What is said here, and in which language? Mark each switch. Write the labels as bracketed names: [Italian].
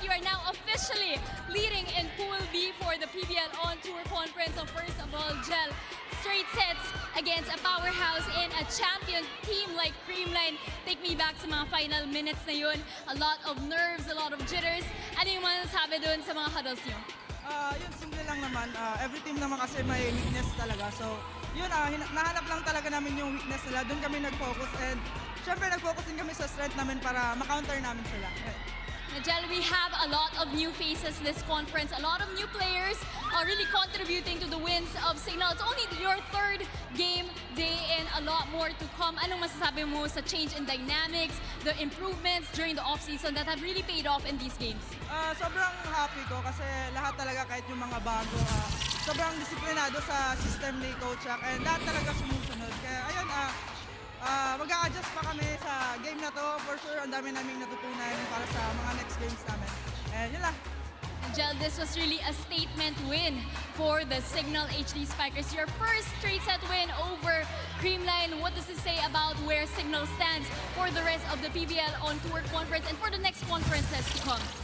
[English] You are now officially leading in Pool B for the PVL On Tour Conference. So first of all, Jel, straight sets against a powerhouse in a champion team like Creamline. Take me back sa mga final minutes na yun. A lot of nerves, a lot of jitters. [Filipino] Ano yung masasabi dun sa mga huddles nyo? Yun, simple lang naman. Every team naman kasi may weakness talaga. So, yun, nahanap lang talaga namin yung weakness nila. Doon kami nag-focus and syempre nag-focus din kami sa strength namin para ma-counter namin sila. [English] Jel, we have a lot of new faces this conference, a lot of new players really contributing to the wins of Cignal. It's only your third game day and a lot more to come. [Filipino] Anong masasabi mo sa [English] change in dynamics, the improvements during the off-season that have really paid off in these games? [Filipino] Sobrang happy ko kasi lahat talaga kahit yung mga bago, sobrang disiplinado sa system ni Coach Jack and lahat talaga sumusunod. Kaya ayun, mag-a-adjust pa kami sa game na to. For sure, ang dami naming natutunan para sa mga next games namin. And yun lang. [English] Jel, this was really a statement win for the Cignal HD Spikers. Your first straight set win over Creamline. What does it say about where Cignal stands for the rest of the PVL On Tour Conference and for the next conferences to come?